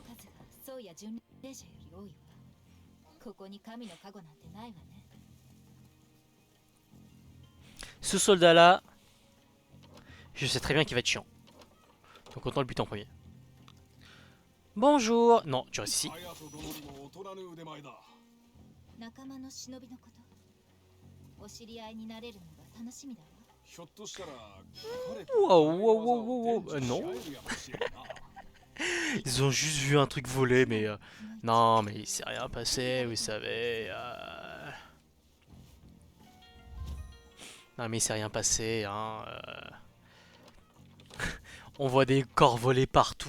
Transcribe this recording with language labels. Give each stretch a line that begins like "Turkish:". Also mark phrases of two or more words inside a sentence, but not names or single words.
French: Ce soldat là, je sais très bien qu'il va être chiant. Donc autant le buter en premier. Bonjour. Non, tu restes ici.
Japanese: 隼人殿にも劣らぬ腕前だ。仲間の忍びのことお知り合いになれるのが楽しみだわ。ひょっとしたら彼 Wow, wow, wow, wow, wow.
French: Non.
Japanese: し合えるやもしれんな。
French: Ils ont juste vu un truc voler, mais... non, mais il s'est rien passé, vous savez. Non, mais il s'est rien passé, hein. On voit des corps voler partout.